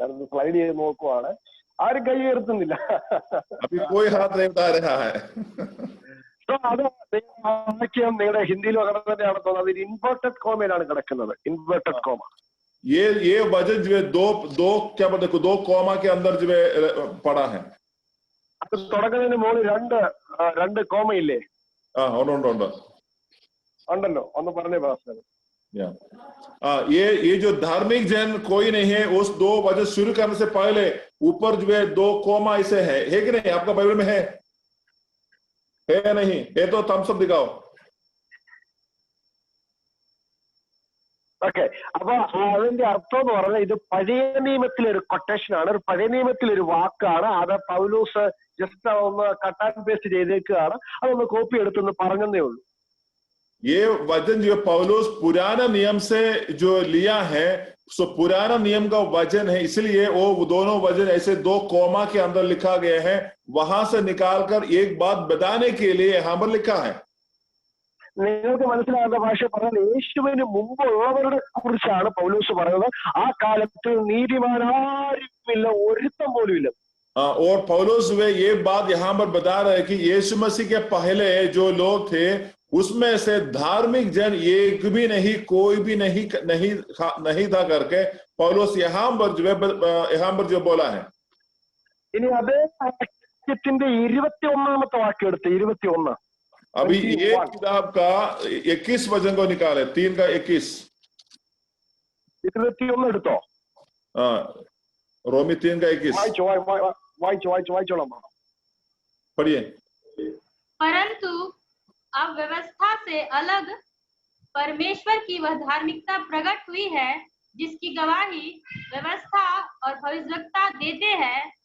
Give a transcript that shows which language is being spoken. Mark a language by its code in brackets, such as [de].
[ml] Slide ചെയ്ത് നോക്കുവാണ്, ആരും കൈ ഉയർത്തുന്നില്ല. [hi] अभी कोई हाथ नहीं उठा रहा है। [ml] അത് വാക്യം നിങ്ങളുടെ ഹിന്ദിയിലും അങ്ങനെ തന്നെയാണ് തോന്നുന്നത്. അത് ഇൻവേർട്ടഡ് കോമയിലാണ് കിടക്കുന്നത്. Inverted comma. [hi] ये वजन जो है दो क्या बोलते, 2 कोमा के अंदर जो है पड़ा है। [ml] അത് തുടങ്ങുന്നതിന് മുകളിൽ രണ്ട് കോമയില്ലേ? ഉണ്ട്. ഉണ്ടല്ലോ, ഒന്ന് പറഞ്ഞേ പാസ്റ്റർ. [hi] ये जो धार्मिक जन कोई नहीं है, उस 2 वजन शुरू करने से पहले ऊपर जो है 2 कोमा ऐसे है कि नहीं? आपका बाइबल में है नहीं? है तो थम्स अप दिखाओ। [ml] ഓക്കെ, അപ്പൊ അതിന്റെ അർത്ഥം എന്ന് പറഞ്ഞാൽ ഇത് പഴയ നിയമത്തിലെ ഒരു കൊട്ടേഷൻ ആണ്, ഒരു പഴയ നിയമത്തിലെ ഒരു വാക്കാണ്. അത് പൗലോസ് ജസ്റ്റ് ഒന്ന് കട്ട് ആൻഡ് പേസ്റ്റ് ചെയ്തേക്കുകയാണ്. അതൊന്ന് കോപ്പി എടുത്തൊന്ന് പറഞ്ഞതേ ഉള്ളൂ. [hi] ये वचन जो पौलुस पुराना नियम से जो लिया है, सो पुराना नियम का वचन है, इसलिए वो दोनों वचन ऐसे 2 कोमा के अंदर लिखा गया है। वहां से निकालकर एक बात बताने के लिए यहाँ पर लिखा है। [ml] നിങ്ങൾക്ക് മനസ്സിലാകുന്ന ഭാഷ പറഞ്ഞാൽ യേശുവിന് മുമ്പുള്ളവരുടെ കുറിച്ചാണ് പൗലോസ് പറയുന്നത്. ആ കാലത്ത് നീതിമാനാരുമില്ല, ഒരുത്തം പോലും ഇല്ല. [hi] और पौलुस वे ये बात यहाँ पर बता रहे हैं कि यीशु मसीह के पहले जो लोग थे उसमें से धार्मिक जन एक भी नहीं, कोई भी नहीं था करके पौलुस यहाँ पर जो बोला है। [ml] ഇനി അതേ വാക്യത്തിന്റെ 21ാമത്തെ വാക്യം എടുത്ത് 21. [hi] अभी ये किताब का 21 वचन को निकाले, 3:21 [ml] 21 എടുത്തോ. [hi] रोमी 3:21 [ml] വായിച്ചോളാം. [hi] पढ़िए। परंतु अब व्यवस्था से अलग परमेश्वर की वह धार्मिकता प्रकट हुई है, जिसकी गवाही व्यवस्था और भविष्यवक्ता देते हैं।